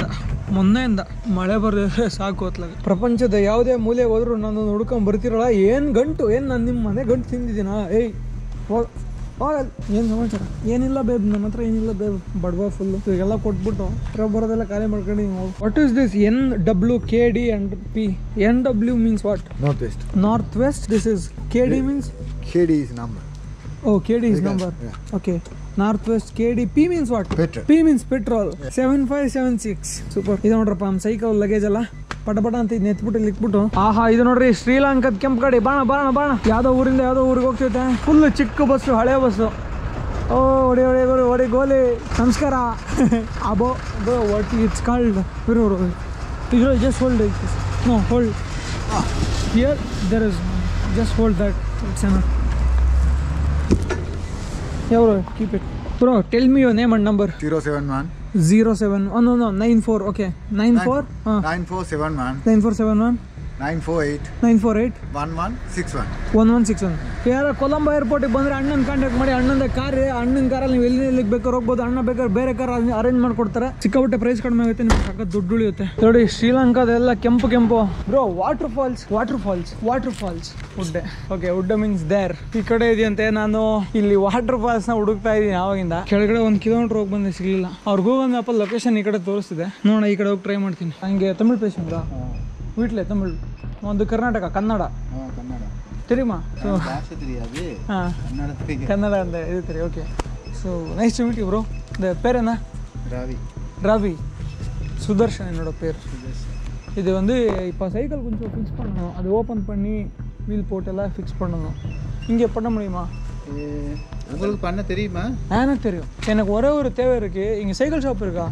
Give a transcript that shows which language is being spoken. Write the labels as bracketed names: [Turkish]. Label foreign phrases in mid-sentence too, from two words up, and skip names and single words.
[Kannada] ಮೊನ್ನೆಯಿಂದ ಮಳೆ ಬರ್ದಿದ್ರೆ ಸಾಕು ಹೊತ್ಲಾಗ. ಪ್ರಪಂಚದ ಯಾವುದೇ ಮೂಲೆ ಹೋದ್ರು ನಾನು ಹುಡ್ಕೊಂಡ್ ಬರ್ತಿರಲ್ಲ. ಏನು ಗಂಟು ಏನು ನಾನು ನಿಮ್ಮ ಮನೆ ಗಂಟು ತಿಂದಿದ್ದೀನಾ? ಏಯ್ ಹೋಗಲ್ಲ. ಏನು ಸಮಾಚಾರ? ಏನಿಲ್ಲ ಬೇಬ್, ನನ್ನ ಹತ್ರ ಏನಿಲ್ಲ ಬೇಬ್. ಬಡವ ಫುಲ್ಲು ಇವಾಗೆಲ್ಲ ಕೊಟ್ಬಿಟ್ಟು ಬರೋದೆಲ್ಲ ಖಾಲಿ ಮಾಡ್ಕೊಂಡು [English] what is this [Kannada] NWKD and P? [English] NW means what? Northwest. This is KD means? KD is number. Oh, KD is number. Yeah. Okay. Northwest KD. P means what? Petrol. P means petrol. 7576. Super. [Kannada] ಇದು ನೋಡ್ರಪ್ಪ ನಮ್ಮ ಸೈಕಲ್ ಲಗೇಜ್ ಅಲ್ಲ ಪಟ ಅಂತ ಇದು ನೆತ್ಬಿಟ್ಟು ಇಕ್ಬಿಟ್ಟು. ಇದು ನೋಡ್ರಿ ಶ್ರೀಲಂಕಾದ ಕೆಂಪು ಗಾಡಿ. ಬಾಣ ಯಾವ್ದೋ ಊರಿಂದ ಯಾವ್ದೋ ಊರಿಗೆ ಹೋಗ್ತೈತೆ. ಫುಲ್ ಚಿಕ್ಕ ಬಸ್ಸು, ಹಳೆ ಬಸ್ಸು. ಹೊಡಿ ಗೋಲಿ. ನಮಸ್ಕಾರ. [English] ಅಬೋ what it's called? Just hold. No hold here. There is just hold that. It's enough. Yeah bro, keep it. Bro, tell me your name and number. 071 no 94. Okay, 94 9471 9471 948 948 1161 1161. [Kannada] ಯಾರ ಕೊಲಂಬೋ ಏರ್ಪೋರ್ಟಿಗೆ ಬಂದರೆ ಅಣ್ಣನ ಕಾಂಟ್ಯಾಕ್ಟ್ ಮಾಡಿ. ಅಣ್ಣನ ಕಾರಲ್ಲಿ ನೀವು ಎಲ್ಲಿಗೆ ಬೇಕಾದ್ರೆ ಹೋಗ್ಬೋದು. ಅಣ್ಣ ಬೇಕಾದ್ರೆ ಬೇರೆ [English] car arrange [Kannada] ಮಾಡ್ಕೊಡ್ತಾರೆ. ಸಿಕ್ಕಾಪಟ್ಟೆ ಪ್ರೈಸ್ ಕಡಿಮೆ ಆಗುತ್ತೆ, ನಿಮ್ಗೆ ಸಖತ್ ದುಡ್ಡು ಉಳಿಯುತ್ತೆ. ನೋಡಿ ಶ್ರೀಲಂಕಾದೆಲ್ಲ ಕೆಂಪು ಬ್ರೋ. [English] water falls [Kannada] ಉಡ್ಡೆ. ಓಕೆ, ಉಡ್ಡೆ [English] means there. [Kannada] ಈ ಕಡೆ ಇದೆಯಂತೆ. ನಾನು ಇಲ್ಲಿ [English] water falls [Kannada] ನ ಹುಡುಕ್ತಾ ಇದ್ದೀನಿ ಆವಾಗಿಂದ. ಕೆಳಗಡೆ 1 ಕಿಲೋಮೀಟರ್ ಹೋಗಿ ಬಂದೆ, ಸಿಗ್ಲಿಲ್ಲ. ಅವ್ರ ಗೂಗಲ್ ಮ್ಯಾಪ್ ಅಲ್ಲಿ ಲೊಕೇಶನ್ ಈ ಕಡೆ ತೋರಿಸ್ತಿದೆ. ನೋಡೋಣ, ಈ ಕಡೆ ಹೋಗಿ ಟ್ರೈ ಮಾಡ್ತೀನಿ. ಹಂಗೆ ತಮಿಳ್ ಪೇಷಂಟ್ [Tamil] வீட்டில் தமிழ் [Kannada] ಒಂದು ಕರ್ನಾಟಕ ಕನ್ನಡ தெரியுமா? ஸோ ಕನ್ನಡ ಅಂತ ಇದು ಸರಿ. [English] Okay, so nice to meet you bro. [Tamil] இந்த பேர் என்ன? ரவி. சுதர்ஷன் என்னோட பேர். இது வந்து இப்போ சைக்கிள் கொஞ்சம் ஃபிக்ஸ் பண்ணணும். அது ஓப்பன் பண்ணி வீல் போட்டெல்லாம் ஃபிக்ஸ் பண்ணணும். இங்கே பண்ண முடியுமா? உங்களுக்கு பண்ண தெரியுமா? எனக்கு தெரியும். எனக்கு ஒரே ஒரு தேவை இருக்குது. இங்கே சைக்கிள் ஷாப் இருக்கா?